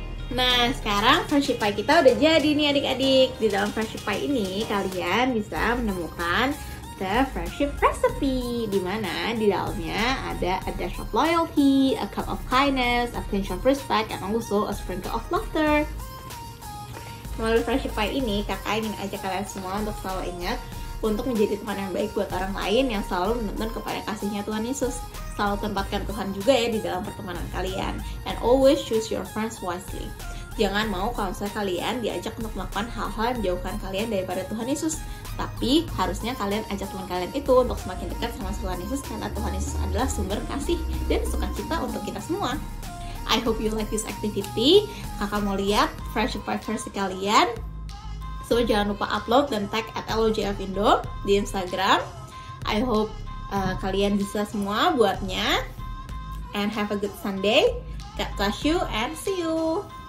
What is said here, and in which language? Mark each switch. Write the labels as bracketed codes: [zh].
[id] Nah, sekarang Friendship Pie kita udah jadi nih adik-adik. Di dalam Friendship Pie ini kalian bisa menemukan the Friendship Recipe, di mana di dalamnya ada [en] a dash of loyalty, a cup of kindness, a pinch of respect, and also a sprinkle of laughter. [id] Melalui Friendship Pie ini, kakak ingin ajak kalian semua untuk selalu ingat untuk menjadi teman yang baik buat orang lain yang selalu menuntun kepada kasihnya Tuhan Yesus. Selalu tempatkan Tuhan juga ya di dalam pertemanan kalian. [en] And always choose your friends wisely. [id] Jangan mau kalau misalnya kalian diajak untuk melakukan hal-hal yang menjauhkan kalian daripada Tuhan Yesus. Tapi harusnya kalian ajak teman kalian itu untuk semakin dekat sama Tuhan Yesus, karena Tuhan Yesus adalah sumber kasih dan sukacita untuk kita semua. [en] I hope you like this activity. [id] Kakak mau lihat Friendship Pie versi kalian. So jangan lupa upload dan tag @LOJFindo di Instagram. [en] I hope [id] kalian bisa semua buatnya. [en] And have a good Sunday. God bless you and see you.